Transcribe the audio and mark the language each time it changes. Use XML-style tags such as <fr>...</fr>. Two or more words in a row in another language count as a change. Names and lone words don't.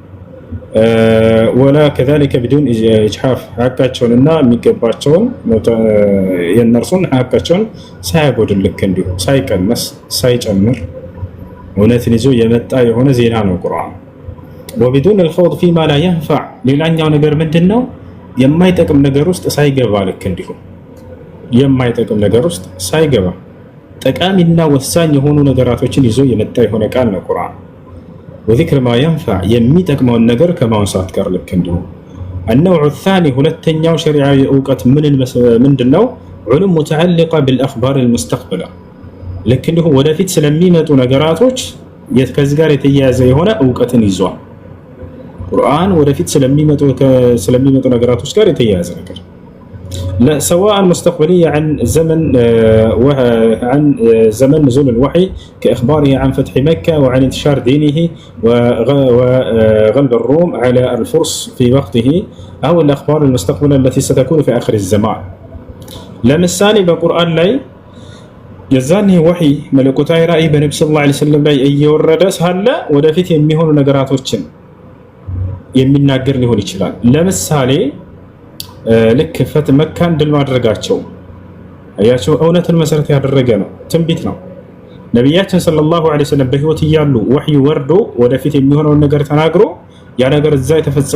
<ar>ولا كذلك بدون إجحاف</ar> <am>ሐቃቸውንና የሚገባቸውን የእነርሱን ሐቃቸውን ሳያጎድል ልክ እንዲሁ ሳይቀነስ ሳይጨምር እውነትን ይዞ የመጣ የሆነ ዜና ነው ቁርአን። ወቢዱን</am> <ar>الخوض فيما لا ينفع</ar> <am>ሌላኛው ነገር ምንድነው? የማይጠቅም ነገር ውስጥ ሳይገባ ልክ እንዲሁ የማይጠቅም ነገር ውስጥ ሳይገባ ጠቃሚና ወሳኝ የሆኑ ነገራቶችን ይዞ የመጣ የሆነ ቃል ነው ቁርአን።</am> <ar>وذكر ما ينفع</ar> <am>የሚጠቅመውን ነገር ከማንሳት ጋር ልክ እንዲሁ</am> <ar>النوع الثاني</ar> <am>ሁለተኛው ሸሪዓዊ ዕውቀት ምንድነው?</am> <ar>علوم متعلقة بالأخبار المستقبلة</ar> <am>ልክ እንዲሁ ወደፊት ስለሚመጡ ነገራቶች ከዚህ ጋር የተያያዘ የሆነ ዕውቀትን ይዟል ቁርአን። ወደፊት ስለሚመጡ ነገራቶች ጋር የተያያዘ ነገር</am> <ar>سواء مستقبلية عن زمن نزول الوحي كإخباره عن فتح مكة وعن انتشار دينه وغلب الروم على الفرس في وقته أو الأخبار المستقبلة التي ستكون في آخر الزمان. لمثال بقرآن لي</ar> <am>የዛኔ ወህይ መለኮታዊ ራእይ በነብዩ</am> <ar>صلى الله عليه وسلم</ar> <am>ላይ እየወረደ ሳለ ወደፊት የሚሆኑ ነገራቶችን የሚናገር ሊሆን ይችላል። ለምሳሌ ልክ መካን ድል ማድረጋቸው አያቸው እውነትን መሰረት ያደረገ ነው፣ ትንቢት ነው። ነብያችን</am> <ar>صلى الله عليه وسلم</ar> <am>በህይወት እያሉ ወህይ ወርዶ ወደፊት የሚሆነውን ነገር ተናግሮ ያ ነገር እዛ የተፈጸሙ</am>